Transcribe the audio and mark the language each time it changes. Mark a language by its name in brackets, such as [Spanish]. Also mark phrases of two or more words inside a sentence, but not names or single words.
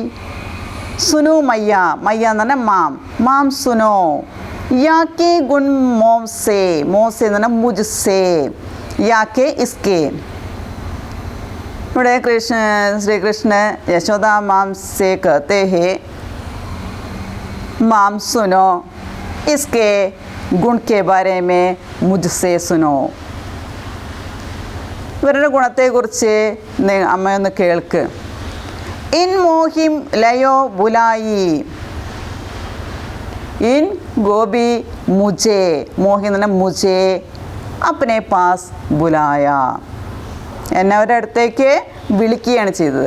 [Hindi] सुनो मैया, मैया [Malayalam] എന്ന് പറഞ്ഞാൽ [Hindi] माँ, माँ सुनो. याके गुन मोसे, मोसे [Malayalam] എന്ന് പറഞ്ഞാൽ [Hindi] मुझसे, याके इसके. ഇവിടെ ശ്രീകൃഷ്ണ യശോദ माँ से कहते हैं माम सुनो, इसके गुण के बारे में मुझसे सुनो. [Malayalam] ഇവരുടെ ഗുണത്തെക്കുറിച്ച് അമ്മയൊന്ന് കേൾക്ക്. [Hindi] इन मोहिं लयो बुलाई, इन गोपी मुझे, മോഹി [Malayalam] എന്ന് പറഞ്ഞാൽ [Hindi] मुझे अपने पास बुलाया, [Malayalam] എന്നെ അവരുടെ അടുത്തേക്ക് വിളിക്കുകയാണ് ചെയ്തത്.